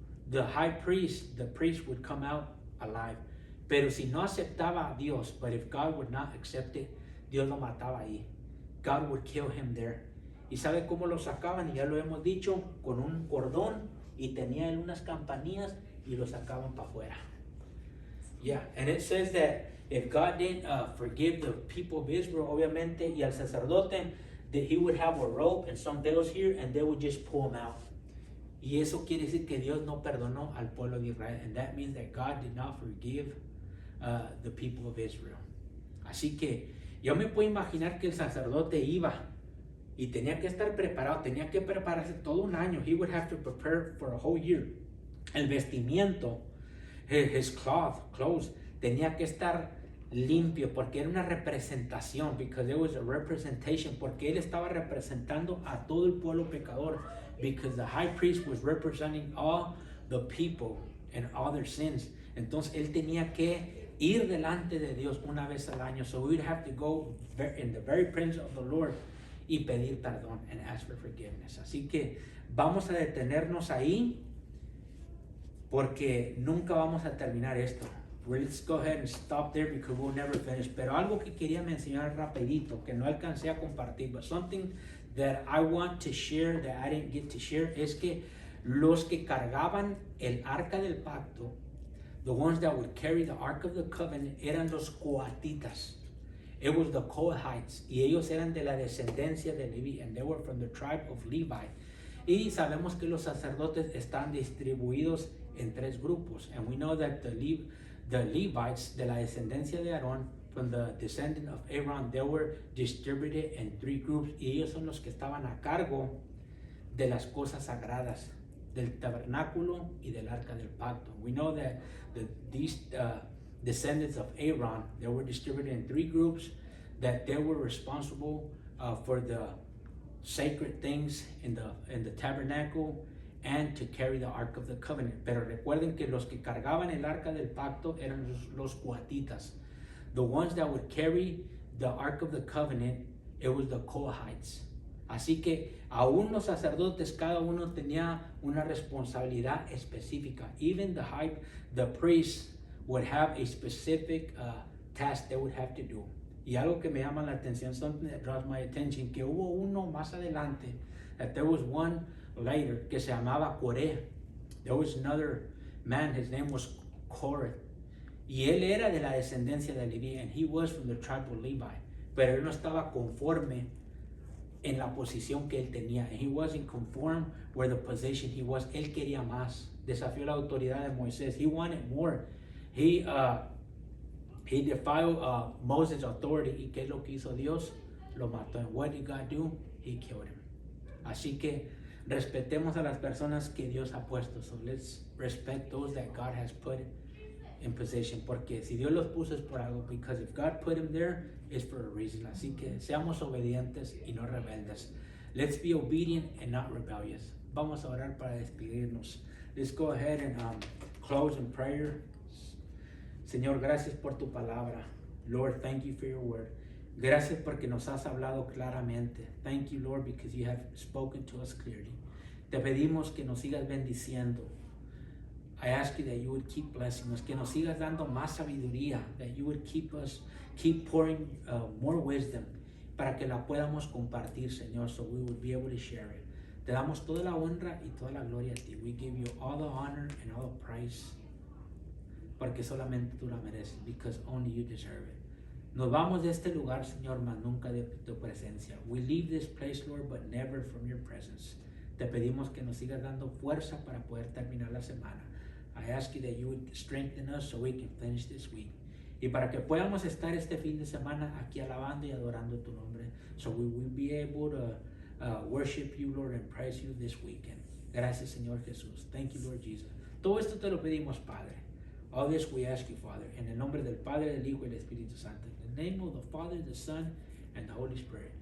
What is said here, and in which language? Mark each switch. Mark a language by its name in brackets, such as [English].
[English] The priest would come out alive. [Spanish] Pero si no aceptaba a Dios, [English] but if God would not accept it, [Spanish] Dios lo mataba ahí. [English] God would kill him there. [Spanish] ¿Y sabe cómo lo sacaban? Y ya lo hemos dicho, con un cordón, y tenía él unas campanillas y lo sacaban para afuera. [English] Yeah, and it says that if God didn't forgive the people of Israel, [Spanish] obviamente, y al sacerdote, [English] that he would have a rope and some nails here, and they would just pull him out. [Spanish] Y eso quiere decir que Dios no perdonó al pueblo de Israel, [English] and that means that God did not forgive the people of Israel. [Spanish] Así que yo me puedo imaginar que el sacerdote iba y tenía que estar preparado, tenía que prepararse todo un año. [English] He would have to prepare for a whole year. [Spanish] El vestimiento, [English] his clothes, [Spanish] tenía que estar limpio porque era una representación, [English] because there was a representation, [Spanish] porque él estaba representando a todo el pueblo pecador, [English] because the high priest was representing all the people and all their sins. [Spanish] Entonces él tenía que ir delante de Dios una vez al año. [English] So we would have to go in the very presence of the Lord [Spanish] y pedir perdón [English] and ask for forgiveness. [Spanish] Así que vamos a detenernos ahí porque nunca vamos a terminar esto. [English] Let's go ahead and stop there because we'll never finish. [Spanish] Pero algo que quería mencionar rapidito, que no alcancé a compartir, [English] but something that I want to share that I didn't get to share, [Spanish] es que los que cargaban el arca del pacto, [English] the ones that would carry the Ark of the Covenant, [Spanish] eran los coatitas. [English] It was the Kohathites, [Spanish] y ellos eran de la descendencia de Levi, [English] and they were from the tribe of Levi. [Spanish] Y sabemos que los sacerdotes están distribuidos en tres grupos, [English] and we know that the Levites, [Spanish] de la descendencia de Aarón, [English] from the descendant of Aaron, they were distributed in three groups, [Spanish] y ellos son los que estaban a cargo de las cosas sagradas, del tabernáculo y del arca del pacto. [English] We know that these descendants of Aaron, they were distributed in three groups, that they were responsible for the sacred things in the tabernacle and to carry the Ark of the Covenant. [Spanish] Pero recuerden que los que cargaban el arca del pacto eran los coatitas. [English] The ones that would carry the Ark of the Covenant, it was the Kohathites. [Spanish] Así que aún los sacerdotes, cada uno tenía una responsabilidad específica. [English] Even the priests would have a specific task they would have to do. [Spanish] Y algo que me llama la atención, [English] something that draws my attention, [Spanish] que hubo uno más adelante, [English] that there was one later, [Spanish] que se llamaba Coré. [English] There was another man, his name was Korah. [Spanish] Y él era de la descendencia de Levi, [English] and he was from the tribe of Levi. [Spanish] Pero él no estaba conforme en la posición que él tenía. [English] And he wasn't conform where the position he was. [Spanish] Él quería más. Desafió la autoridad de Moisés. [English] He wanted more. He defied Moses' authority. [Spanish] ¿Y qué es lo que hizo Dios? Lo mató. [English] And what did God do? He killed him. [Spanish] Así que respetemos a las personas que Dios ha puesto. [English] So let's respect those that God has put in position. [Spanish] Porque si Dios los puso es por algo. [English] Because if God put him there, it's for a reason. [Spanish] Así que seamos obedientes y no rebeldes. [English] Let's be obedient and not rebellious. [Spanish] Vamos a orar para despedirnos. [English] Let's go ahead and close in prayer. [Spanish] Señor, gracias por tu palabra. [English] Lord, thank you for your word. [Spanish] Gracias porque nos has hablado claramente. [English] Thank you, Lord, because you have spoken to us clearly. [Spanish] Te pedimos que nos sigas bendiciendo. [English] I ask you that you would keep blessing us, [Spanish] que nos sigas dando más sabiduría, [English] that you would keep pouring more wisdom, [Spanish] para que la podamos compartir, Señor, [English] so we would be able to share it. [Spanish] Te damos toda la honra y toda la gloria a ti. [English] We give you all the honor and all the praise, [Spanish] porque solamente tú la mereces, [English] because only you deserve it. [Spanish] Nos vamos de este lugar, Señor, mas nunca de tu presencia. [English] We leave this place, Lord, but never from your presence. [Spanish] Te pedimos que nos sigas dando fuerza para poder terminar la semana. [English] I ask you that you would strengthen us so we can finish this week. [Spanish] Y para que podamos estar este fin de semana aquí alabando y adorando tu nombre. [English] So we will be able to worship you, Lord, and praise you this weekend. [Spanish] Gracias, Señor Jesús. [English] Thank you, Lord Jesus. [Spanish] Todo esto te lo pedimos, Padre. [English] All this we ask you, Father, [Spanish] en el nombre del Padre, del Hijo y del Espíritu Santo. [English] In the name of the Father, the Son, and the Holy Spirit.